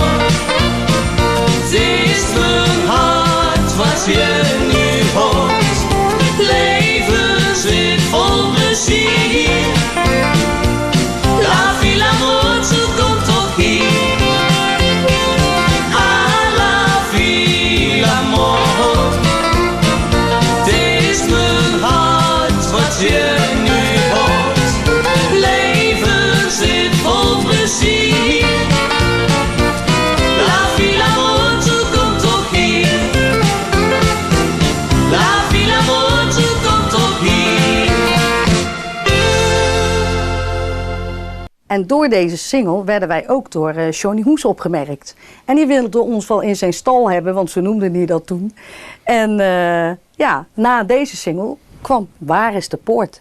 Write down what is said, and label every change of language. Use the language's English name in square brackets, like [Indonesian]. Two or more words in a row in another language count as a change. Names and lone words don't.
[Dutch] Het is mijn hart wat je nu hoort. Leven zit vol plezier. [French] La vie, l'amour, [Dutch] zo komt toch hier. [French] À la vie, l'amour. [Dutch] Het is mijn hart wat je nu hoort. Leven zit vol plezier. [French] La vie, l'amour, [Dutch] zo komt toch hier. [French] La vie, l'amour, [Dutch] zo komt toch hier. En door deze single werden wij ook door Johnny Hoes opgemerkt. En die wilde ons wel in zijn stal hebben, want zo noemde hij dat toen. En ja, na deze single kwam Waar is de Poort?